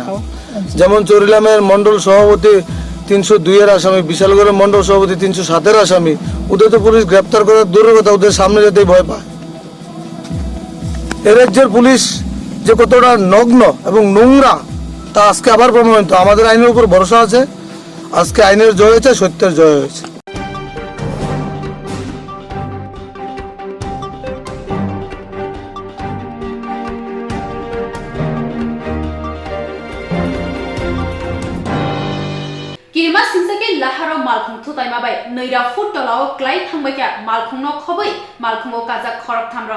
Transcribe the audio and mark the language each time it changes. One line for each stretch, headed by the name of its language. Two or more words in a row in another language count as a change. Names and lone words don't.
Bangla: যেমন চরিলামের মন্ডল সভাপতি 302-এর আসামি, বিশালগড়ের মন্ডল সভাপতি 307-এর আসামি, ওদের তো পুলিশ গ্রেপ্তার করার দূরের কথা, ওদের সামনে যেতেই ভয় পায়। এ রাজ্যের পুলিশ যে কতটা নগ্ন এবং নোংরা তা আজকে আবার প্রমাণিত। আমাদের আইনের উপর ভরসা আছে, আজকে আইনের জয় হয়েছে, সত্যের জয় হয়েছে।
Bodo: किरिमा सिंसाके लाहारो मालखुं थुताइमाबाय नैरा फुट तलाव क्लाइ थांबायका मालखुंनो खबै मालखुंगो काजा खरक थामरो